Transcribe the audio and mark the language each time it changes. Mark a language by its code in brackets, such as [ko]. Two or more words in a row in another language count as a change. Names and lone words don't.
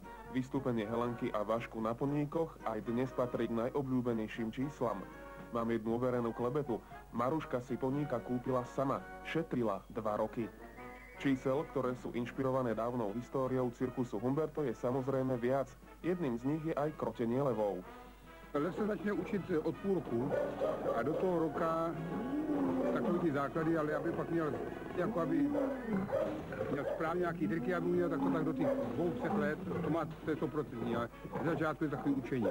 [sk] Vystúpenie Helenky a Vašku na Podníkoch aj dnes patrí k najobľúbenejším číslam. Mám jednu overenú klebetu. Maruška si Podníka kúpila sama. Šetrila 2 roky. Čísel, ktoré sú inšpirované dávnou históriou cirkusu Humberto, je samozrejme viac. Jedným z nich je aj krotenie levou. [cs] Lev se začne učit od půl roku a do toho roka takový ty základy, ale aby pak měl, jako aby měl správně nějaký triky, aby měl tak to tak do těch 2-3 let, to je 100%, ale v začátku je takový učení.